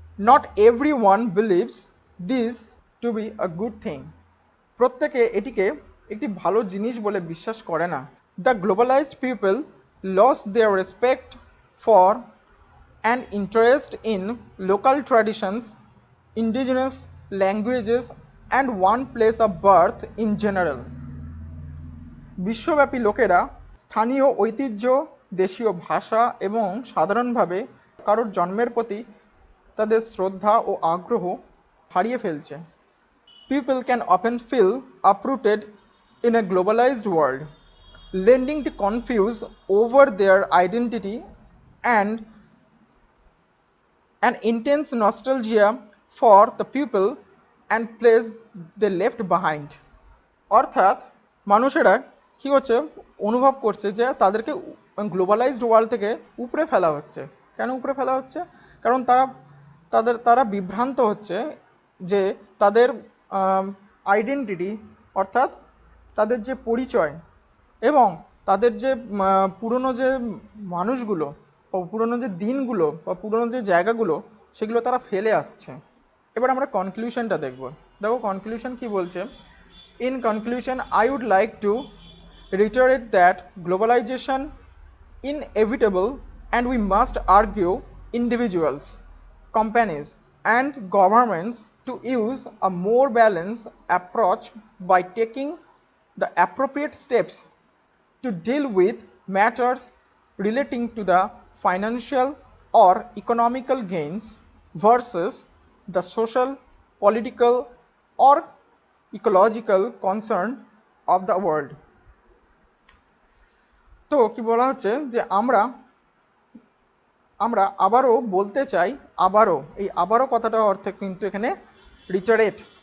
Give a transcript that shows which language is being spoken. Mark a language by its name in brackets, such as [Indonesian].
[English] Not everyone believes this to be a good thing. [Bangla] প্রত্যেকে এটিকে একটি ভালো জিনিস বলে বিশ্বাস করে না। [English] The globalized people lost their respect for and interest in local traditions, indigenous languages, and one place of birth in general. [Bangla] বিশ্বব্যাপী লোকেরা স্থানীয় ঐতিহ্য, দেশীয় ভাষা এবং সাধারণভাবে কারোর জন্মের প্রতি তাদের শ্রদ্ধা ও আগ্রহ হারিয়ে ফেলছে। [English] People can often feel uprooted in a globalized world, leading to confuse over their identity and an intense nostalgia for the people and place they left behind. [Bangla] অর্থাৎ মানুষেরা কি হচ্ছে, অনুভব করছে যে তাদেরকে গ্লোবালাইজড ওয়ার্ল্ড থেকে উপরে ফেলা হচ্ছে। কেন উপরে ফেলা হচ্ছে? কারণ তারা বিভ্রান্ত হচ্ছে যে তাদের আইডেন্টিটি, অর্থাৎ তাদের যে পরিচয় এবং তাদের যে পুরনো যে মানুষগুলো বা পুরনো যে দিনগুলো বা পুরনো যে জায়গাগুলো, সেগুলো তারা ফেলে আসছে। এবার আমরা কনক্লুশনটা দেখব। দেখো কনক্লুশন কি বলছে। [English] In conclusion, I would like to reiterate that globalization inevitable, and we must argue individuals, companies, and governments to use a more balanced approach by taking the appropriate steps to deal with matters relating to the financial or economical gains versus the social, political, or ecological concern of the world. [Bangla] তো কি বলা হচ্ছে যে আমরা আবারও বলতে চাই, এই আবারও কথাটার অর্থে কিন্তু এখানে রিটারেট।